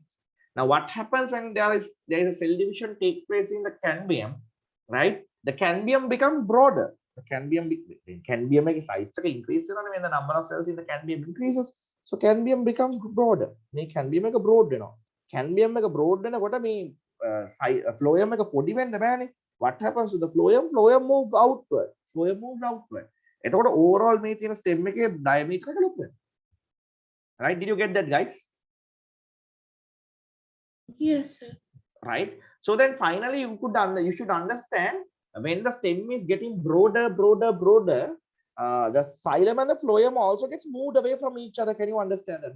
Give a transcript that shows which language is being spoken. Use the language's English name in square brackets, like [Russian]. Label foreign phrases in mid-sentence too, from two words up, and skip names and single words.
[English] Now, what happens when there is a cell division take place in the cambium, right? The cambium becomes broader. The cambium size increases when the number of cells in the cambium increases. So cambium becomes broader. Cambium broad, cambium broad [Sinhala] කොට මේ phloem එක පොඩි වෙන්න බෑනේ. [English] What happens to the phloem? Phloem moves outward. [Sinhala] එතකොට overall මේ තියෙන stem එකේ diameter එක ලොකු වෙනවා. [English] Right? Did you get that, guys? Yes, sir. Right? So then finally you should understand, when the stem is getting broader, the xylem and the phloem also gets moved away from each other. Can you understand that?